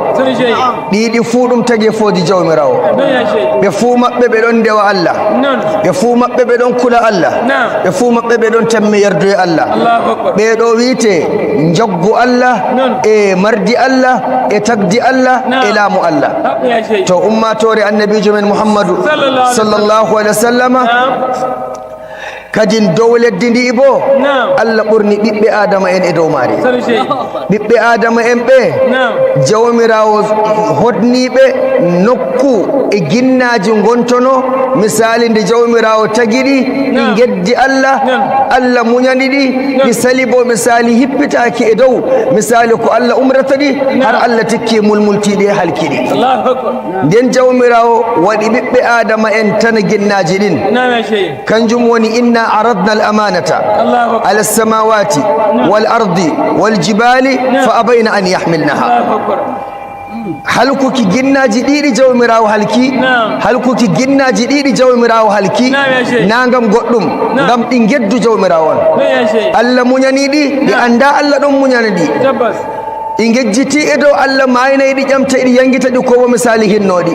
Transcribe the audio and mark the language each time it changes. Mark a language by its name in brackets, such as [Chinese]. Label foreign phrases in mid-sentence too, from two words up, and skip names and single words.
[Fula] ɗiɗi fuu ɗum tagi foodi jawmirawo. ɓe fuu maɓɓe ɓe ɗon ndewa Allah, ɓe fuu maɓɓe ɓe ɗon kula Allah, ɓe fuu maɓɓe ɓe ɗon tammi yarduye Allah. ɓeɗo wiite jaggu Allah e mardi Allah e tagdi Allah e laamu Allah. to ummatore annabijo men Muhammadu [Arabic] صلى الله عليه وسلم [Fula] kadin dow leddi ndi bo Allah ɓurni ɓiɓɓe adama en e dow maari. ɓiɓɓe adama en ɓe jawmirawo hodniɓe nokku e ginnaji gontono misali nde jawmirawo tagiɗi ɗi geddi Allah, Allah muñani ɗi, ɗi sali bo misali hippitaki e dow misali ko Allah umrata ɗi har Allah tikki mulmultiɗi e halkiɗi. nden jawmirawo waɗi ɓiɓɓe adama en tan ginnaji ɗin, kanjum woni inna [Arabic] عرضنا الأمانة على السماوات والأرض والجبال فأبين أن يحملنها. [Fula] halkuki ginnaji ɗiɗi jawmirawo halki, halkuki ginnaji ɗiɗi jawmirawo halki na ngam goɗɗum, ngam ɗi geddu jawmirawo on. Allah muñaniɗi ɗi anda Allah ɗon muñaniɗi. ɗi gejjiti e dow Allah maynayi ɗi ƴamta ɗi yangita ɗi ko misali hinnoɗi.